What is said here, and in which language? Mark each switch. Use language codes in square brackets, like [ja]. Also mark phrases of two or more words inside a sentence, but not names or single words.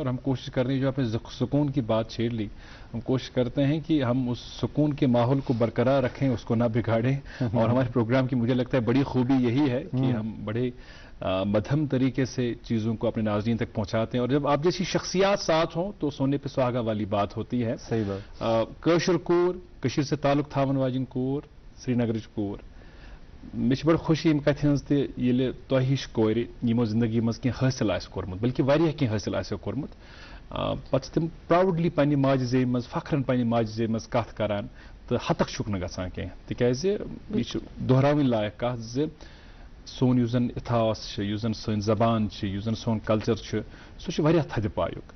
[ur] اور ہم کوشش کر رہے ہیں، جو آپ نے سکون کی بات چھیڑ لی، ہم کوشش کرتے ہیں کہ ہم اس سکون کے ماحول کو برقرار رکھیں، اس کو نہ بگاڑیں. اور ہمارے پروگرام کی مجھے لگتا ہے بڑی خوبی یہی ہے کہ ہم بڑے مدھم طریقے سے چیزوں کو اپنے ناظرین تک پہنچاتے ہیں. اور جب آپ جیسی شخصیات ساتھ ہوں تو سونے پہ سہاگہ والی بات ہوتی ہے. صحیح بات. [ks] कशर कोर, कशीर से ताल्लुक थावन वाजिन कोर, श्रीनगर कोर, मे बड़ खुशी अम कथ हज तह हिश कोर यमो जिंदगी मज कह हासिल आस कोरमुत, बल्कि वारिया कह हासिल आसो कोरमुत, पत तिम प्राउडली पन्ने माजि जेब मज फखरन पन्ने माजि जेब मज कथ करान तो हतक छुक न गसान कह, तिकाज यह दोहरावन लायक कथ ज सोन युस जन इतिहास युस जन सन जबान युस जन सोन कल्चर सह वारिया थद पायुक।